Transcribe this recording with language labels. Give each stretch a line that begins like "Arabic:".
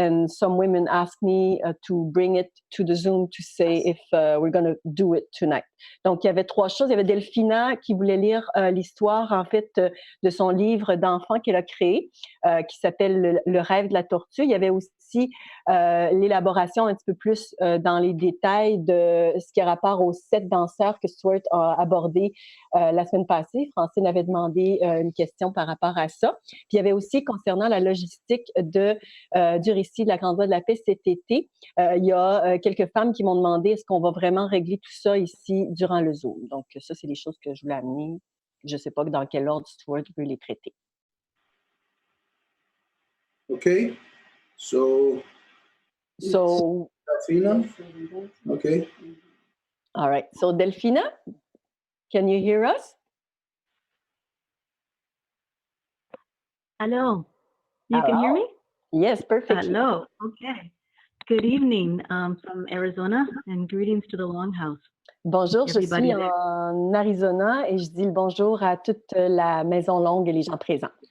English: And some women asked me to bring it to the Zoom to say if we're going to do it tonight.
French: Donc, il y avait 3 choses. Il y avait Delphina qui voulait lire l'histoire, en fait, de son livre d'enfant qu'elle a créé, qui s'appelle Le rêve de la tortue. Il y avait aussi l'élaboration un petit peu plus dans les détails de ce qui a rapport aux 7 danseurs que Stuart a abordé la semaine passée. Francine avait demandé une question par rapport à ça. Puis il y avait aussi concernant la logistique du récit de la Grande Voie de la Paix cet été. Il y a quelques femmes qui m'ont demandé est-ce qu'on va vraiment régler tout ça ici durant le Zoom. Donc ça, c'est des choses que je voulais amener. Je ne sais pas dans quel ordre Stuart veut les traiter.
English: Okay. So Delphina? Okay. All right. So Delphina, can you hear us? Hello. You Hello. can hear me? Yes, perfectly. Hello. Okay. Good evening from Arizona and greetings to the Longhouse.
French: Bonjour, je
English: Everybody
French: suis
English: there.
French: en Arizona et je dis le bonjour à toute la Maison Longue et les gens présents.